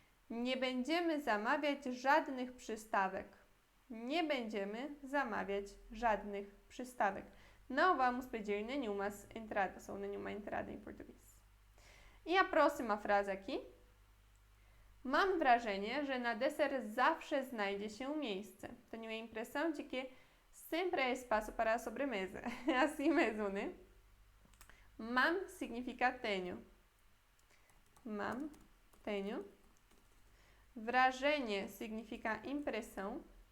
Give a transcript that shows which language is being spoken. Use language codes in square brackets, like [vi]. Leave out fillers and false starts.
[pl] Nie będziemy zamawiać żadnych przystawek. Nie będziemy zamawiać żadnych przystawek. [pt] Não vamos pedir nenhumas entradas, ou nenhuma entrada em português. I a próxima frase aqui. [pl] Mam wrażenie, że na deser zawsze znajdzie się miejsce. [pt] Tenho a impressão de que sempre há espaço para a sobremesa. É assim mesmo, né? Mam significa tenho. Mam, tenho. Wrażenie significa impressão.